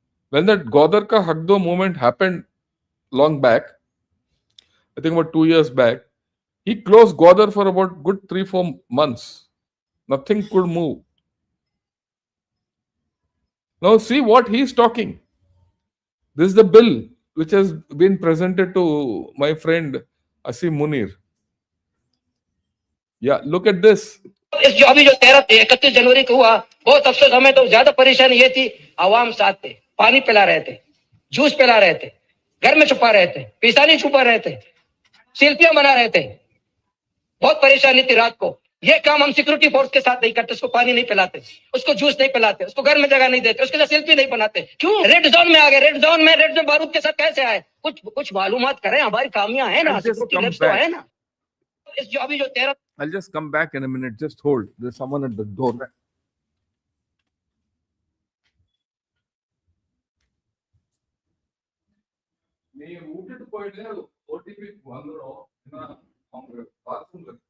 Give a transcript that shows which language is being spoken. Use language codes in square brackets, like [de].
[en] When that Gwadar ka hak do movement happened long back, I think about 2 years back, he closed Gwadar for about good 3-4 months. Nothing could move. Now see what he's talking. This is the bill which has been presented to my friend Asim Munir. Yeah, look at this. [hi] इस जो अभी जो 31 जनवरी को हुआ, बहुत अफसोस, हमें तो ज्यादा परेशानी ये थी, आवाम साथ थे, पानी पिला रहे थे, जूस पिला रहे थे, घर में छुपा रहे थे, पिसानी छुपा रहे थे, सेल्फियां बना रहे थे, बहुत परेशानी थी रात को। ये काम हम सिक्योरिटी फोर्स के साथ नहीं करते, उसको पानी नहीं पिलाते, उसको जूस नहीं पिलाते, उसको घर में जगह नहीं देते, उसके साथ सेल्फी नहीं बनाते। क्यों? रेड जोन में आ गए। रेड जोन बारूद के साथ कैसे आए? कुछ मालूमात करें, हमारी खामियां है ना, सिक्योरिटी लैब्स तो है ना। इस जो अभी जो 13 [en] I'll just come back in a minute. Just hold. There's someone at the door. ನೀವು ಊಟದ point OTP ಬಂದ್ರು ಅವ್ರ bathroom